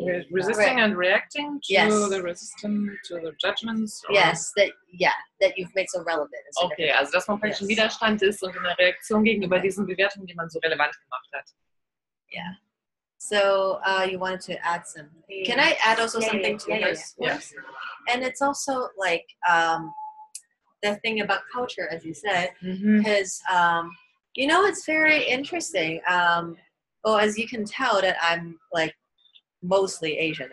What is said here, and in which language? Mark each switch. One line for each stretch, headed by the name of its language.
English: resisting and reacting to the resistance, to the judgments. Or... Yes, that you've made so relevant.
German: Okay, also dass man praktisch ein Widerstand ist und eine Reaktion gegenüber diesen Bewertungen, die man so relevant gemacht hat.
English: Yeah. So you wanted to add something. Can I add also something to yours? Yes. And it's also like the thing about culture, as you said, because it's very interesting. As you can tell that I'm like mostly Asian.